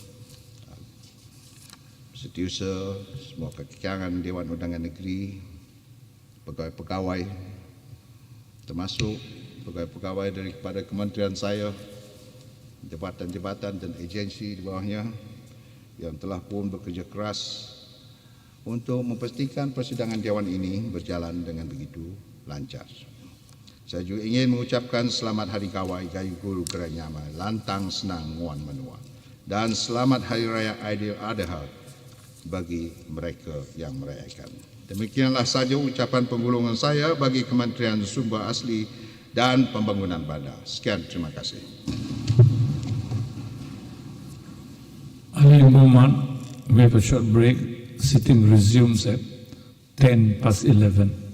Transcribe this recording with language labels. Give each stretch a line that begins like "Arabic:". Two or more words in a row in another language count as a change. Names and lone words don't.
Malay: setiausaha, semua kekiangan Dewan Undangan Negeri, pegawai-pegawai, termasuk pegawai-pegawai daripada kementerian saya, jabatan-jabatan dan agensi di bawahnya yang telah pun bekerja keras untuk memastikan persidangan Dewan ini berjalan dengan begitu lancar. Saya juga ingin mengucapkan selamat Hari Gawai
Iban: Gayu Guru Keranyama, lantang senang nguan menua,
Malay: dan selamat Hari Raya Aidil Adha bagi mereka yang merayakan. Demikianlah saja ucapan penggulungan saya bagi Kementerian Sumber Asli dan Pembangunan Bandar. Sekian, terima kasih.
English: Early movement, we have a short break. Sitting resumes at 11:10.